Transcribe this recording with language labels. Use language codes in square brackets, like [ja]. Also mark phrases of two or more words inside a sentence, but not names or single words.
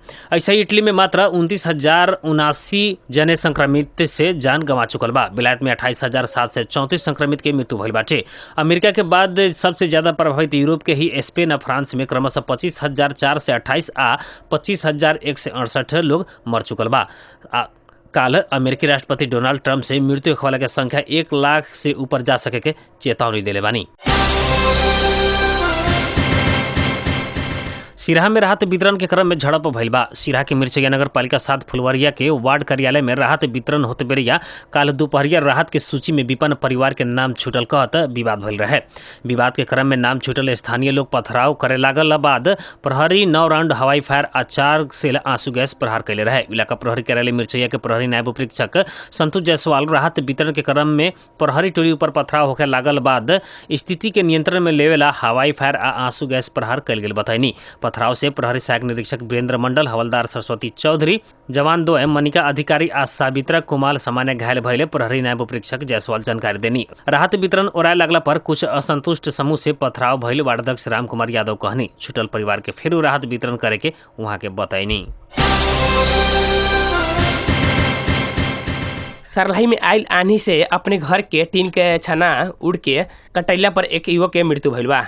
[bho] ऐसा ही इटली में मात्र 29,079 जने संक्रमित से जान गंवा चुकल बा। विलायत में 28,734 संक्रमित के मृत्यु भइल बाटे। अमेरिका के बाद सबसे ज्यादा प्रभावित यूरोप के ही स्पेन और फ्रांस में क्रमशः 25,428 आ 25,168 लोग मर चुकल बा। काल अमेरिकी राष्ट्रपति डोनाल्ड ट्रंप से मृत्यु होने वाला के संख्या 1 लाख से ऊपर जा सके के चेतावनी देले बानी। सिराहा में राहत वितरण के क्रम में झड़प भइल बा। सिराहा के मिर्चैया नगर पालिका 7 फुलवरिया के वार्ड कार्यालय में राहत वितरण होते बेरिया काल दोपहरिया राहत के सूची में विपन्न परिवार के नाम छूटल कहत विवाद भइल रहे। विवाद के क्रम में नाम छूटल स्थानीय लोग पथराव करे लागल बाद प्रहरी 9 राउंड हवाई फायर आ 4 से आंसू गैस प्रहार कैले रहे। इलाका प्रहरी कार्यालय मिर्चैया के प्रहरी नायब उपरीक्षक संतोष जायसवाल राहत वितरण के क्रम में प्रहरी टोली ऊपर पथराव होके लागल बाद स्थिति के नियंत्रण में लेवेला हवाई फायर आ आंसू गैस प्रहार कैल गेल बताइनी। पथराव से प्रहरी सहायक निरीक्षक वीरेंद्र मंडल, हवलदार सरस्वती चौधरी, जवान 2 मनिका अधिकारी आ सावित्रा कुमार सामान्य घायल भइले प्रहरी नायब उपरीक्षक जायसवाल जानकारी देनी। राहत वितरण ओराय लगला पर कुछ असंतुष्ट समूह से पथराव भइल वार्ड अध्यक्ष राम कुमार यादव कहनी। छूटल परिवार के फिर राहत वितरण करे के वहां के बताइनी। सरलाही में आयल आंधी से अपने घर के टीन के छाना उड़ के कटैला पर एक युवक के मृत्यु भइल बा।